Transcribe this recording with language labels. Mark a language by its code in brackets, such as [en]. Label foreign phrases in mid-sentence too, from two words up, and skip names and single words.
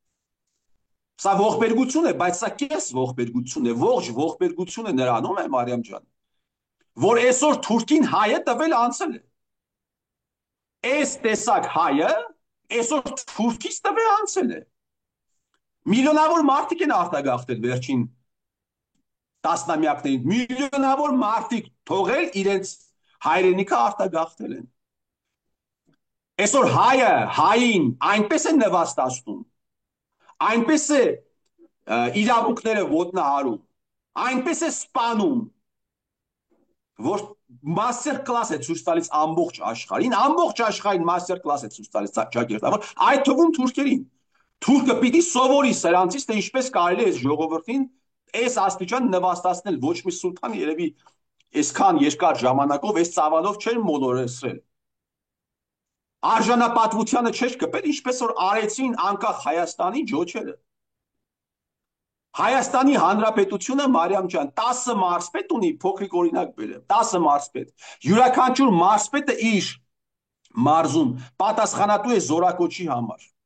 [hy] Սա ողբերգություն է, բայց սա կես ողբերգություն է, ողջ ողբերգությունը նրանում է, Մարիամ ջան, որ այսօր թուրքին հայը տվել անցել է։ Այս տեսակ հայը այսօր թուրքից տվել անցել է։ Միլիոնավոր մարդիկ են արտագաղթել վերջին տասնամյակներին, միլիոնավոր մարդիկ թողել իրենց հայրենիքը արտագաղթել են։ Այսօր հայը հային այնպես է նվաստացնում, այնպես է իրավունքները ոտնահարում, այնպես է սպանում, որ [en] master class [hy] է ցույց տալիս ամբողջ աշխարհին [en] master class [hy] է ցույց տալիս ճակերտավոր, այդ թվում թուրքերին։ Թուրքը պիտի սովորի սրանցից, թե ինչպես կարելի է այս ժողովրդին այս աստիճան նվաստացնել, ոչ մի սուլթան երևի այսքան երկար ժամանակով այս ծավալով չէր մոլորեցրել։ Արժանապատվությանը չէր կպել, ինչպես որ արեցին անկախ Հայաստանի ջոչերը։ Հայաստանի Հանրապետությունը, Մարիամ ջան, 10 մարզպետ ունի, փոքրիկ օրինակ բերեմ, 10 մարզպետ։ Յուրաքանչյուր մարզպետը իր մարզում պատասխանատու է զորակոչի համար։